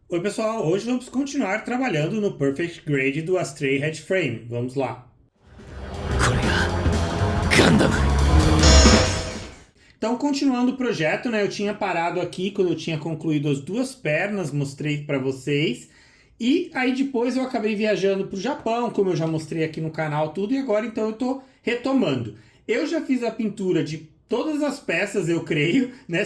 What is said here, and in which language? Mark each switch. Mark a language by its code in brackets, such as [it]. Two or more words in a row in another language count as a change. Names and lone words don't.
[pt] Oi pessoal, hoje vamos continuar trabalhando no Perfect Grade do Astray Head Frame. Vamos lá. [ja] これがガンダム。 [pt] Então, continuando o projeto, né? Eu tinha parado aqui quando eu tinha concluído as duas pernas, mostrei para vocês. E aí depois eu acabei viajando para o Japão, como eu já mostrei aqui no canal tudo, e agora então eu tô retomando. Eu já fiz a pintura de todas as peças, eu creio, né?